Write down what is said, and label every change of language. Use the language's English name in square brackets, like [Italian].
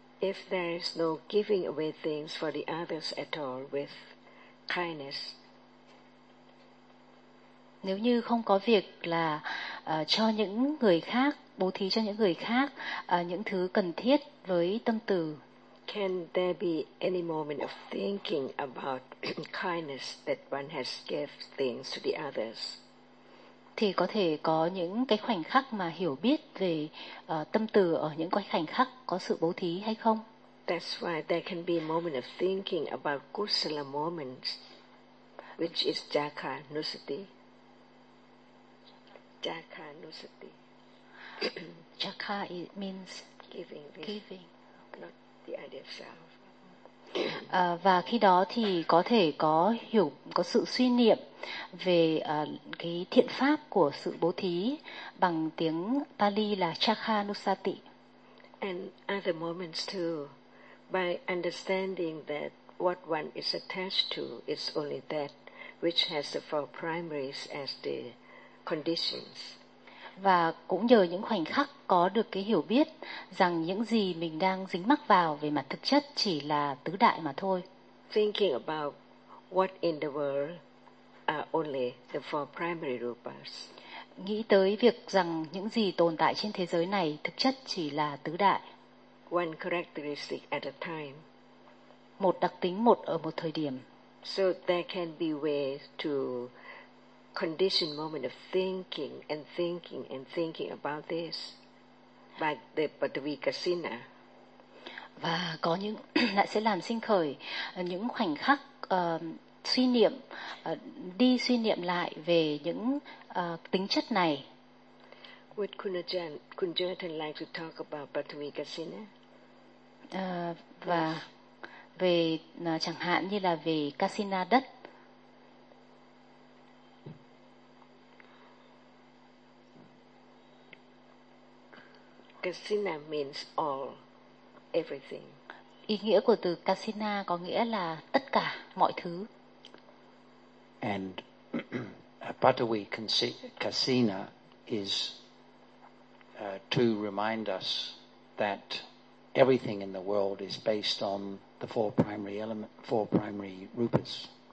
[English] If there is no giving away things for the others at all with kindness. [Vietnamese] Nếu như không có việc là cho những người khác, bố thí cho những người khác những thứ cần thiết với tâm từ. [English] Can there be any moment of thinking about kindness that one has gave things to the others? [Vietnamese] Thì có thể có những cái khoảnh khắc mà hiểu biết về tâm từ ở những cái khoảnh khắc có sự bố thí hay không? [English] That's why there can be a moment of thinking about kusala moments, which is jaka nusati. Jaka nusati. Jaka means giving. Giving. Not the idea of self. [Vietnamese] Và khi đó thì có thể có hiểu, có sự suy niệm về cái thiện pháp của sự bố thí bằng tiếng Pali là Chakha Nusati. [English] And other moments too, by understanding that what one is attached to is only that which has the four primaries as the conditions. [Vietnamese] Và cũng nhờ những khoảnh khắc có được cái hiểu biết rằng những gì mình đang dính mắc vào về mặt thực chất chỉ là tứ đại mà thôi. [English] Thinking about what in the world are only the four primary rupas. [Vietnamese] Nghĩ tới việc rằng những gì tồn tại trên thế giới này thực chất chỉ là tứ đại. [English] One characteristic at a time. [Vietnamese] Một đặc tính một ở một thời điểm. [English] So there can be ways to conditioned moment of thinking and thinking and thinking about this. by the Padavikasina. [Vietnamese] Và có những lại sẽ làm sinh khởi những khoảnh khắc suy niệm, đi suy niệm lại về những tính chất này. [English] Would Kunajan, Kunjatan like to talk about Padavikasina? [Vietnamese] Và về chẳng hạn như là về Kasina đất. [English] Kasina means all, everything. [Vietnamese] Ý nghĩa của từ Kasina có nghĩa là tất cả, mọi thứ. [English] And Patavi Kasina is to remind us that everything in the world is based on the four primary element, four primary rupas.